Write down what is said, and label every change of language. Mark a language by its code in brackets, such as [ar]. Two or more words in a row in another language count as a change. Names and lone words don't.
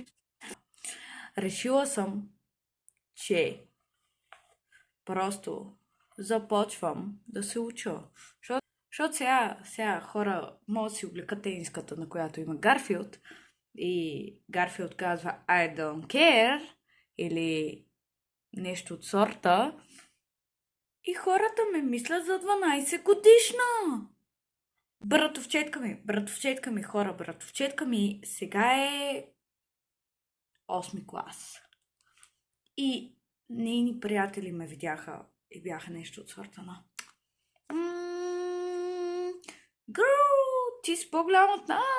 [bg] Решила съм, че просто започвам да се уча. Защото сега хора могат да си облекат тениската, на която има Гарфилд, и Гарфилд казва [en] I don't care [bg] или нещо от сорта, и хората ме мислят за 12 годишна. Братовчетка ми, хора, братовчетка ми сега е 8 клас. И нейни приятели ме видяха и бяха нещо от сорта на Гърл, ти си по-голям от нас.